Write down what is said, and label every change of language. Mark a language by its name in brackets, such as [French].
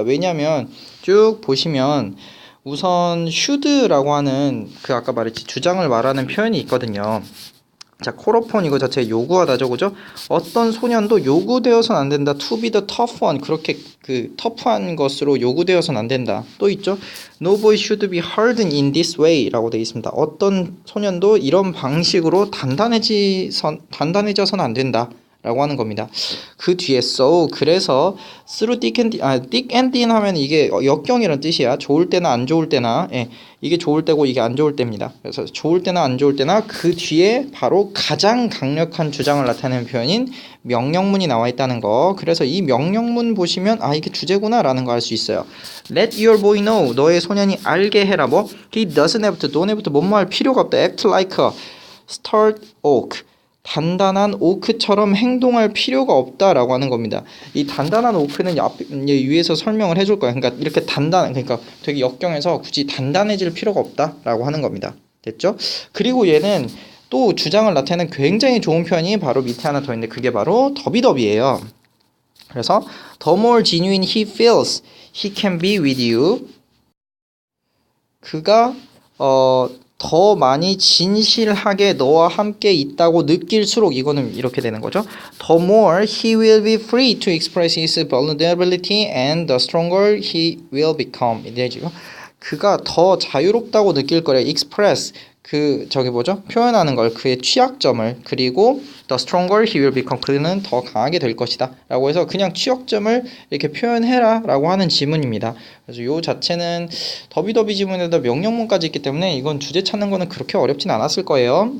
[Korean] 왜냐면 쭉 보시면 우선 should라고 하는 그 아까 말했지 주장을 말하는 표현이 있거든요. 자 콜오폰 이거 자체 요구하다죠, 그죠? 어떤 소년도 요구되어서는 안 된다. [English] To be the tough one [Korean] 그렇게 그 터프한 것으로 요구되어서는 안 된다. 또 있죠. [English] No boy should be hardened in this way [Korean] 라고 되어 있습니다. 어떤 소년도 이런 방식으로 단단해져서는 안 된다. 라고 하는 겁니다. 그 뒤에 so 그래서 [English] through thick and thin [Korean] 하면 이게 역경이라는 뜻이야. 좋을 때나 안 좋을 때나 예, 이게 좋을 때고 이게 안 좋을 때입니다. 그래서 좋을 때나 안 좋을 때나 그 뒤에 바로 가장 강력한 주장을 나타내는 표현인 명령문이 나와 있다는 거. 그래서 이 명령문 보시면 아 이게 주제구나 라는 거 알 수 있어요. [English] Let your boy know [Korean] 너의 소년이 알게 해라. [English] 뭐 he doesn't have to don't have to [Korean] 뭐뭐 할 필요가 없다. [English] Act like a stout oak [Korean] 단단한 오크처럼 행동할 필요가 없다라고 하는 겁니다. 이 단단한 오크는 위에서 설명을 해줄 거야. 그러니까 이렇게 그러니까 되게 역경해서 굳이 단단해질 필요가 없다라고 하는 겁니다. 됐죠? 그리고 얘는 또 주장을 나타내는 굉장히 좋은 표현이 바로 밑에 하나 더 있는데 그게 바로 더비더비예요. [English] 그래서 the more genuine he feels, he can be with you. [Korean] 그가 더 많이 진실하게 너와 함께 있다고 느낄수록 이거는 이렇게 되는 거죠. [English] The more he will be free to express his vulnerability and the stronger he will become. [Korean] 이래지고 그가 더 자유롭다고 느낄 거래. express 표현하는 걸 그의 취약점을 그리고 [English] the stronger he will become [Korean] 그는 더 강하게 될 것이다 라고 해서 그냥 취약점을 이렇게 표현해라 라고 하는 지문입니다. 그래서 요 자체는 더비더비 지문에다 명령문까지 있기 때문에 이건 주제 찾는 거는 그렇게 어렵진 않았을 거예요.